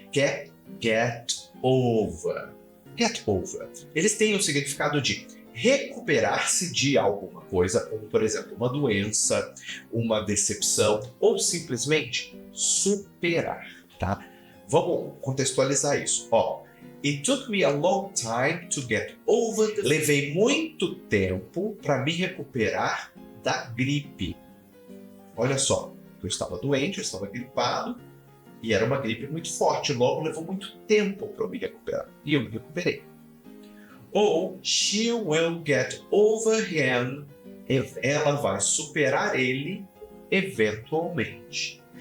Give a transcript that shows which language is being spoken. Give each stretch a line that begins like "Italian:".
Portuguese: Que é get over. Get over. Eles têm o significado de recuperar-se de alguma coisa, como por exemplo uma doença, uma decepção, ou simplesmente superar, tá? Vamos contextualizar isso.
English: It took me a long time to get over the...
Portuguese: Levei muito tempo para me recuperar da gripe. Olha só, eu estava doente, eu estava gripado, e era uma gripe muito forte, logo levou muito tempo para eu me recuperar. E eu me recuperei. Ou,
English: she will get over him,
Portuguese: ela vai superar ele eventualmente.